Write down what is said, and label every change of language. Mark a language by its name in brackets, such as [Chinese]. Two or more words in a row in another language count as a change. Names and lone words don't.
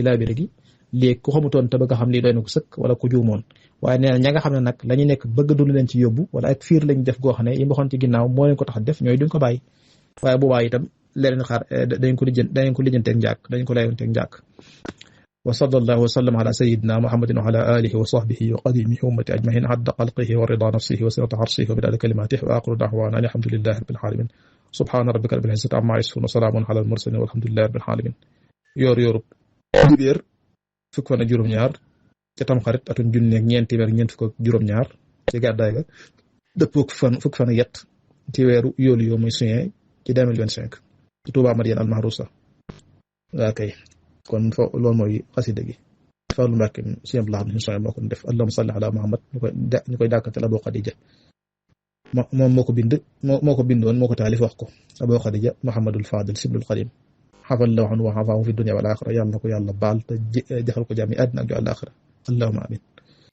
[Wolof] laa biire gi léegi ku xamutoon te bëgg a xam lii doy na ko sëkk wala ku juumoon waaye nee na ña nga xam ne nag la ñu nekk bëgg dund leen ci yóbbu wala ak fiir lañ def goo xam ne yi ma waxoon ci ginnaaw moo leen ko tax def ñooy duñ ko bàyyi waaye boobaa itam leen xaar dañ ko lijjanteeg njàkk dañ ko layoonteeg njàkk [Arabic] و صلى الله و سلم على سيدنا محمد و على آله و صحبه و خادمه و أمته أجمعين عدد خلقه و رضا نفسه و زنة عرشه و مداد كلماته و آخر دعوانا الحمد لله رب العالمين سبحان ربك رب العزة عما يصفون و سلام على المرسلين والحمد لله رب العالمين [Wolof] yoorub dibéer fukk fan ak juróom-ñaar ca tamxarit atum junni ak ñeent téeméer ñeent fukk ak juróom-ñaar ci gàddaay ga dëppoo fukk fan ak yett ci weeru yoolu yoo muy juin ci 2025 ci Touba Madiyana al Mahrousa waa kay kon loolu mooy xasida gi Fallou Mbacke Sëñ Abdou Lahad Sëñ moo ko def [Arabic] اللهم صل على محمد [Wolof] ñu koy dàkkantal Abu Khadija moom moo ko bindoon moo ko taalif wax ko Abu Khadija Muhammadul Fadil Siblul Xadim [Arabic] عفا الله عنه و عافاه في دنيا والآخرة [Wolof] yàlla na ko yàlla baal te defal ko jàmm àddina ak ju àllaaxira [Arabic] اللهم آمين